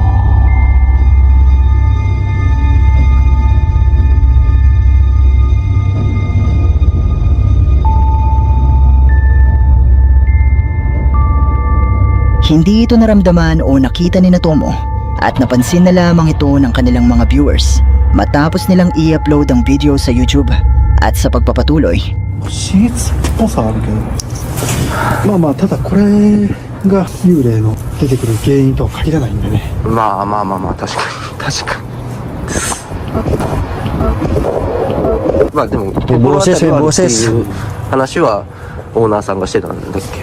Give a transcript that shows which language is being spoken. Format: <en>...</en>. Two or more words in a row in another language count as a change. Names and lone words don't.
<tl>Hindi ito naramdaman o nakita ni Tomo at napansin na lamang ito ng kanilang mga viewers matapos nilang i-upload ang video sa YouTube at sa pagpapatuloy.</tl> <ja>シーツっぽさあるけど、まあまあ、ただこれが幽霊の出てくる原因とは限らないんでね。まあまあまあまあ、確かに。確かに。まあでも、心当たりはあるっていう話はオーナーさんがしてたんだっけ？</ja>